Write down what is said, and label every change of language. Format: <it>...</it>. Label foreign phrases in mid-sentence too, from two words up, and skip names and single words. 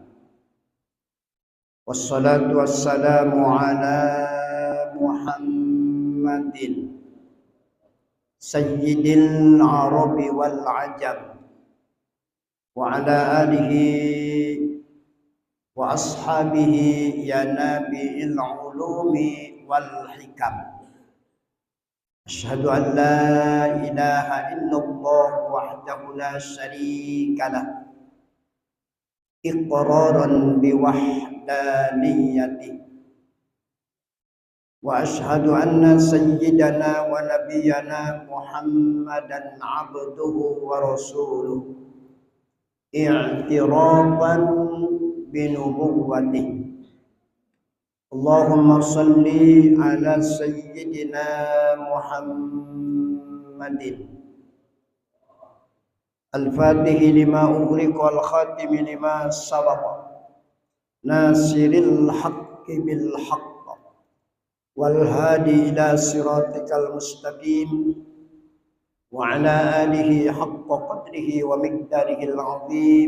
<ar>والصلاة والسلام على محمد سيد العرب والعجم وعلى آله وأصحابه يا نبي العلوم والحكم. أشهد أن لا إله إلا الله وحده لا شريك له إقرارا بوحدانيته وأشهد أن سيدنا ونبينا محمدا عبده ورسوله اعترافا بنبوته. اللهم صل على سيدنا محمد الفاتح لما أغلق الخاتم لما سبق ناصر الحق بالحق والهادي إلى صراطك المستقيم وعلى آله حق قدره ومقداره العظيم.</ar>